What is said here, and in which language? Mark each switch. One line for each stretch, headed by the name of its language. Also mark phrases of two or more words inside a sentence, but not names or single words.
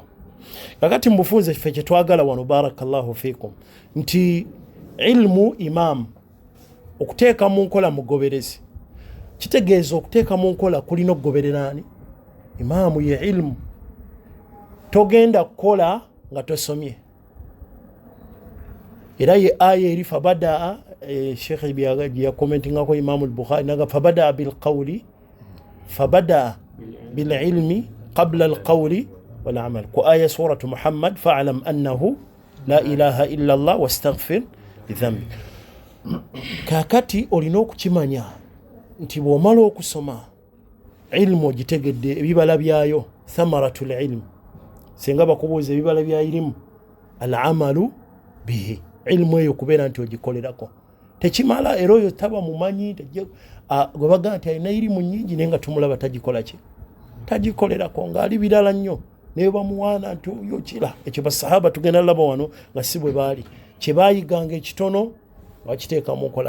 Ganda: Kakati mubufunze kiffe kye twagala wano,
Arabic: بارك الله فيكم,
Ganda: nti ilmu imaamu okuteeka mu nkola mugoberezi. Kitegeeza okuteeka mu nkola kulina okugoberera ani? Imaamu ye ilmu. Togenda kukola nga tosomye. Era ye aya eri fabadaa, Sheikh ya commentingako Imaamu al-Bukhari naga
Arabic: فبدأ بالقول فبدأ بالعلم قبل القول والعمل.
Ganda: Ku aya suratu Muhammad,
Arabic: فاعلم أنه لا إله إلا الله واستغفر لذنبي.
Ganda: Kakati olina okukimanya nti bw'omala okusoma ilmu ogitegedde ebibala byayo,
Arabic: ثمرة العلم.
Ganda: Senga bakubuuza ebibala bya ilmu,
Arabic: العمل به,
Ganda: ilmu eyo kubeera nti ogikolerako. Tekimala era oyo taba mumanyi, gwe baga nti alina irimu nnyingi naye nga tumulaba tagikola ki? Tagikolerako, ng'ali birala nnyo naye bamuwaana nti oyo kira. Ekyo basahaba tugenda laba wano nga si bwe baali. Kye baayiganga ekitono bakiteeka mu nkola.